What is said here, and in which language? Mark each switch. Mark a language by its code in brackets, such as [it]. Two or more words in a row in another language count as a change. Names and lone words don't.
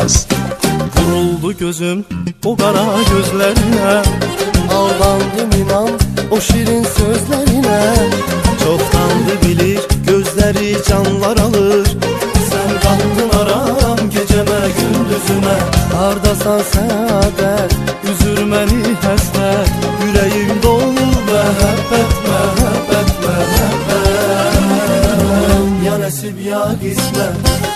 [tr] Kuruldu gözüm o kara gözlerine, aldandım inan o şirin sözlerine. Çoktandı bilir gözleri canlar alır, sen kattın aram geceme gündüzüme. [az] Hardasan saadet, üzürməni həsrət, [tr] yüreğim dolu [az] məhəbbət, məhəbbət, məhəbbət. Ya nəsib ya qismət.